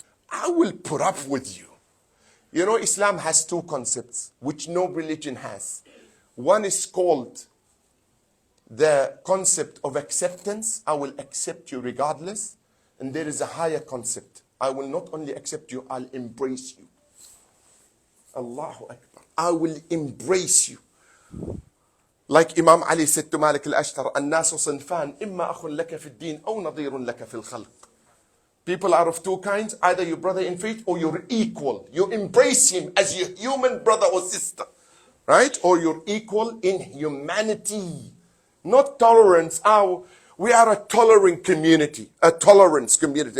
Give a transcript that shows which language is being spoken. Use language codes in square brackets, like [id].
[en] I will put up with you. You know, Islam has two concepts, which no religion has. One is called the concept of acceptance. I will accept you regardless. And there is a higher concept. I will not only accept you, I'll embrace you. Allahu Akbar. I will embrace you. Like Imam Ali said to Malik al-Ashtar, [ar] الناس صنفان إما أخ لك في الدين أو نظير لك في الخلق. [en] People are of two kinds, either your brother in faith or you're equal. You embrace him as your human brother or sister. Right? Or you're equal in humanity. Not tolerance. We are a tolerant community. A tolerance community.